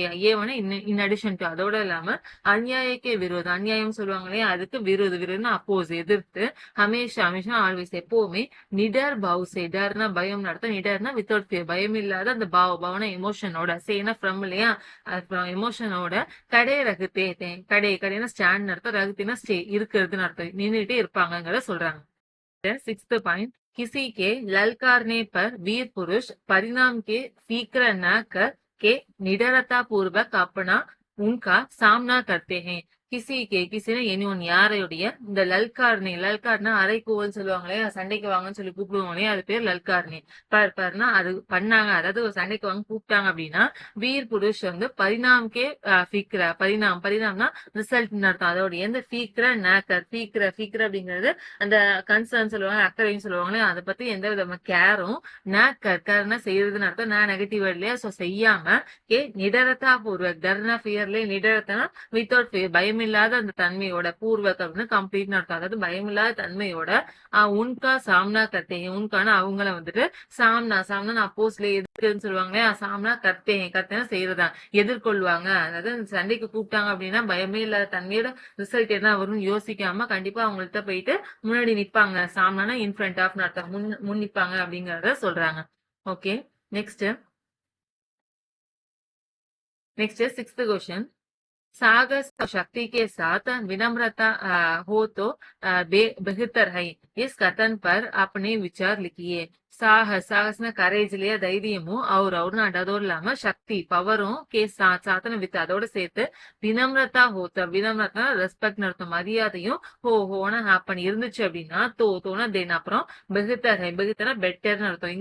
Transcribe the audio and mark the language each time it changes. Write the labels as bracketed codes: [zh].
[ta] ஏவன [en] in addition to [ta] அதோட இல்லாம அநியாயக்கே விரோதம் அநியாயம் சொல்லுவாங்க இல்லையா அதுக்கு விரோதம் அப்போஸ் எதிர்த்து ஹமேஷா ஆல்வேஸ் எப்பவுமே நிடர் பவுசே டர்னா பயம் நடத்த நிடர்னா வித்தவுட் ஃபியர் பயம் இல்லாத அந்த பவன எமோஷனோட சேனா ஃப்ரம் இல்லையா எமோஷனோட கடை ரகுத்தே கடைனா ஸ்டாண்ட் அர்த்தம் ரகுத்தினா ஸ்டே இருக்கிறதுன்னு அர்த்தம் நின்றுட்டே இருப்பாங்கிறத சொல்றாங்க [hi] सिक्स्थ पॉइंट, किसी के ललकारने पर वीर पुरुष परिणाम के फिक्र न कर के निडरता पूर्वक अपना उनका सामना करते हैं. [ta] கிசின எனிஒன் யாரையுடைய இந்த லல்கார்னி, லல்கார்னா அரைக்கூவல் சொல்லுவாங்களே, சண்டைக்கு வாங்கன்னு சொல்லி கூப்பிடுவாங்களே, அது பேர் லல்கார்னி. பர்னா அது பண்ணாங்க, அதாவது ஒரு சண்டைக்கு வாங்க கூப்பிட்டாங்க அப்படின்னா வீர் புருஷ் வந்து பரிணாம்கே ஃபிக்ர, பரிணாம்னா ரிசல்ட் அர்த்தம். அதோடைய இந்த ஃபீக்ர நேக்கர், ஃபீக்ர அப்படிங்கிறது அந்த கன்சர்ன் சொல்லுவாங்க, அக்கறைன்னு சொல்லுவாங்களே, அதை பத்தி எந்த விதமான கேரும், நேக்கர்னா செய்யறதுன்னு அர்த்தம். நான் நெகட்டிவ் இல்லையா, சோ செய்யாம நிடரத்தா பூர்வக், டர்னா ஃபியர்ல நிடரத்தனா வித்தவுட் ஃபியர், பயமில்லாத அந்த தன்மையோட, பூர்வக் அப்படின்னு கம்ப்ளீட்னு அர்த்தம். அதாவது பயமில்லாத தன்மையோட உன்கா சாம்னா கர்த்தேன், உன்கான அவங்கள வந்துட்டு சாம்னா அப்போஸ்ல எதிர்க்குன்னு சொல்லுவாங்களே, சாம்னா கர்த்தேன் செய்யறதா, எதிர்கொள்வாங்க. அதாவது சண்டைக்கு கூப்பிட்டாங்க அப்படின்னா பயமே இல்லாத தன்மையோட ரிசல்ட் என்ன வரும்னு யோசிக்காம கண்டிப்பா அவங்கள்ட்ட போயிட்டு முன்னாடி நிப்பாங்க. சாம்னா இன் ஃப்ரண்ட் ஆஃப் அர்த்தம், முன் நிப்பாங்க அப்படிங்கறத சொல்றாங்க. [en] okay, next [hi] सिक्स्थ क्वेश्चन, साहस और शक्ति के साथ विनम्रता हो तो बेहतर है. इस कथन पर अपने विचार लिखिए. [ta] சாகஸ்னா கரேஜ் இல்லையா, தைரியமும், அவர்னா அதோடு இல்லாம சக்தி பவரும், கே சாத்தன வித் அதோட சேர்த்து வினம்ரதா ஹோத்த, வினம்ரதா ரெஸ்பெக்ட் அர்த்தம், மரியாதையும் ஹோனா ஹாப்பன் இருந்துச்சு அப்படின்னா தோனா தென் அப்புறம் பெகுத்தனா பெட்டர்னு அர்த்தம்.